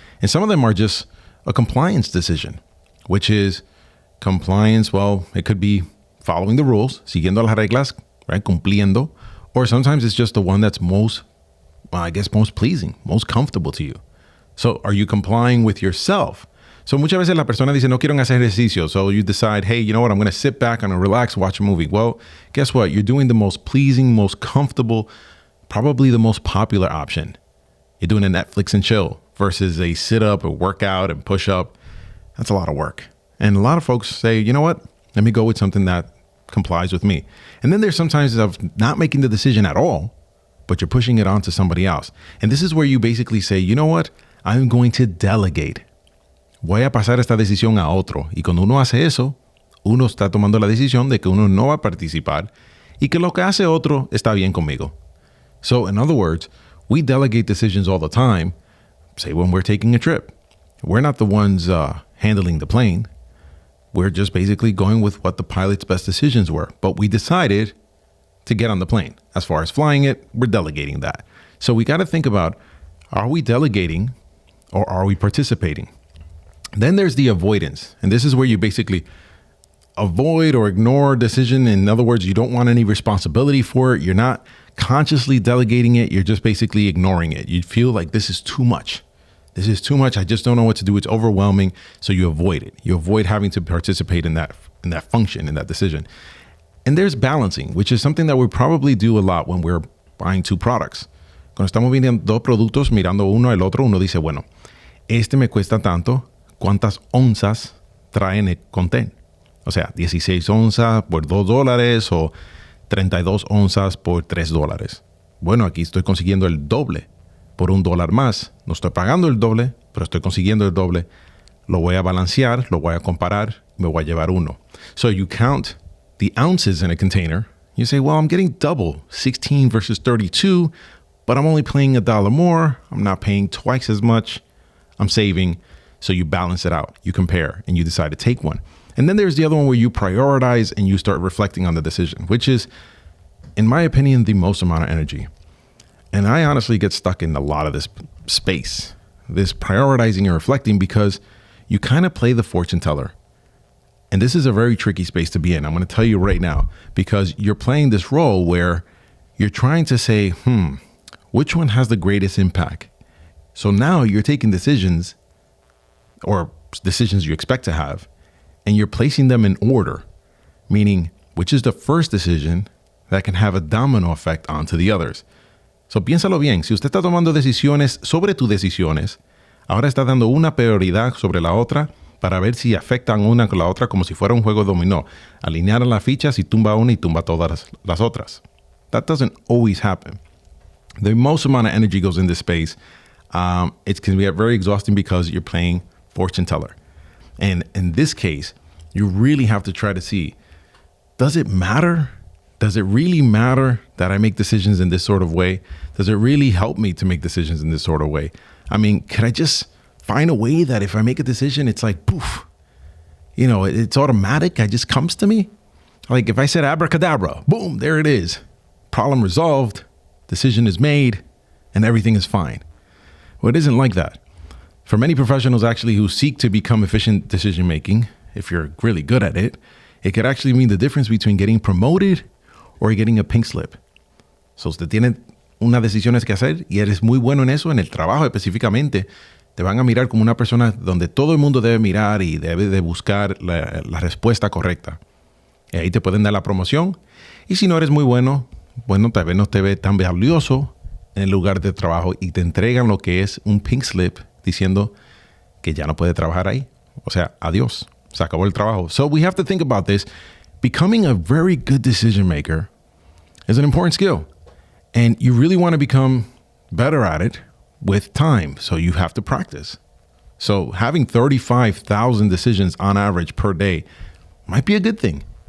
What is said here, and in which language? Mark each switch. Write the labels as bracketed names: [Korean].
[English] And some of them are just a compliance decision, which is compliance. Well, it could be following the rules, [Spanish] siguiendo las reglas, [English] right? Cumpliendo. Or sometimes it's just the one that's most pleasing, most comfortable to you. So are you complying with yourself? [Spanish] So muchas veces la persona dice, no quiero hacer ejercicio. [English] So you decide, hey, you know what? I'm going to sit back and relax, watch a movie. Well, guess what? You're doing the most pleasing, most comfortable, probably the most popular option. You're doing a Netflix and chill versus a sit up, a workout and push up. That's a lot of work. And a lot of folks say, you know what? Let me go with something that complies with me. And then there's sometimes of not making the decision at all, but you're pushing it on to somebody else. And this is where you basically say, you know what? I'm going to delegate. [Spanish] Voy a pasar esta decisión a otro. Y cuando uno hace eso, uno está tomando la decisión de que uno no va a participar y que lo que hace otro está bien conmigo. [English] So in other words, we delegate decisions all the time. Say when we're taking a trip, we're not the ones handling the plane. We're just basically going with what the pilot's best decisions were. But we decided to get on the plane. As far as flying it, we're delegating that. So we got to think about, are we delegating or are we participating? Then there's the avoidance. And this is where you basically avoid or ignore a decision. In other words, you don't want any responsibility for it. You're not consciously delegating it. You're just basically ignoring it. You feel like this is too much. This is too much. I just don't know what to do. It's overwhelming. So you avoid it. You avoid having to participate in that function, in that decision. And there's balancing, which is something that we probably do a lot when we're buying two products. [Spanish] Cuando estamos viendo dos productos, mirando uno el otro, uno dice, bueno, este me cuesta tanto. ¿Cuántas onzas traen el content? O sea, 16 onzas por $2 o 32 onzas por $3. Bueno, aquí estoy consiguiendo el doble por $1 más. No estoy pagando el doble, pero estoy consiguiendo el doble. Lo voy a balancear, lo voy a comparar, me voy a llevar uno. [English] So you count the ounces in a container. You say, well, I'm getting double, 16 versus 32, but I'm only paying $1 more. I'm not paying twice as much. I'm saving. So you balance it out, you compare, and you decide to take one. And then there's the other one where you prioritize and you start reflecting on the decision, which is, in my opinion, the most amount of energy. And I honestly get stuck in a lot of this space, this prioritizing and reflecting, because you kind of play the fortune teller. And this is a very tricky space to be in. I'm going to tell you right now, because you're playing this role where you're trying to say, which one has the greatest impact? So now you're taking decisions or decisions you expect to have, and you're placing them in order, meaning which is the first decision that can have a domino effect onto the others. [Spanish] So piénsalo bien, si usted está tomando decisiones sobre tus decisiones, ahora está dando una prioridad sobre la otra, para ver si afectan una con la otra como si fuera un juego de dominó. Alinear las fichas y tumba una y tumba todas las otras. [English] That doesn't always happen. The most amount of energy goes in this space. It can be very exhausting because you're playing fortune teller. And in this case, you really have to try to see, does it matter? Does it really matter that I make decisions in this sort of way? Does it really help me to make decisions in this sort of way? I mean, can I just find a way that if I make a decision, it's like, poof, you know, it's automatic. It just comes to me. Like if I said abracadabra, boom, there it is. Problem resolved, decision is made, and everything is fine. Well, it isn't like that. For many professionals actually who seek to become efficient decision making, if you're really good at it, it could actually mean the difference between getting promoted or getting a pink slip. [Spanish] So usted tiene unas decisiones que hacer y eres muy bueno en eso, en el trabajo específicamente, te van a mirar como una persona donde todo el mundo debe mirar y debe de buscar la respuesta correcta. Y ahí te pueden dar la promoción. Y si no eres muy bueno, bueno, tal vez no te ve tan valioso en el lugar de trabajo y te entregan lo que es un pink slip diciendo que ya no puede trabajar ahí. O sea, adiós. Se acabó el trabajo. [English] So we have to think about this. Becoming a very good decision maker is an important skill. And you really want to become better at it with time. So you have to practice. So having 35,000 decisions on average per day might be a good thing.